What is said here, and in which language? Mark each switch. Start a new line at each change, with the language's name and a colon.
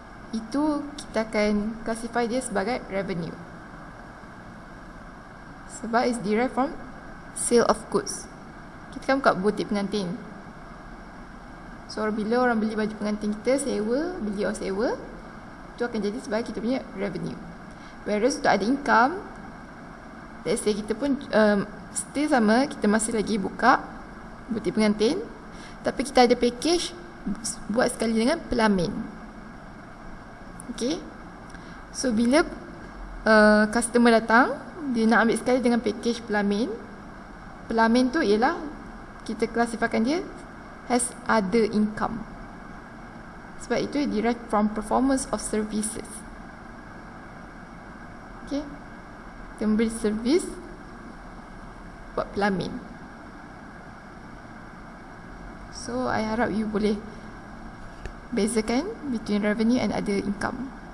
Malay: itu kita akan classify dia sebagai revenue. Sebab
English: it's derived from sale of goods.
Malay: Kita kan buka butik pengantin. So bila orang beli baju pengantin kita, beli or sewa, itu akan jadi sebagai kita punya revenue. Whereas untuk ada income,
English: let's say
Malay: kita pun still sama, kita masih lagi buka butik pengantin, tapi kita ada package buat sekali dengan pelamin. Okay, so bila customer datang, dia nak ambil sekali dengan package pelamin. Pelamin tu ialah kita klasifikasikan dia as other income. Sebab itu
English: derived from performance of services.
Malay: Okay, kita memberi servis buat pelamin.
English: So I
Malay: harap
English: you
Malay: boleh bezakan
English: between revenue and other income.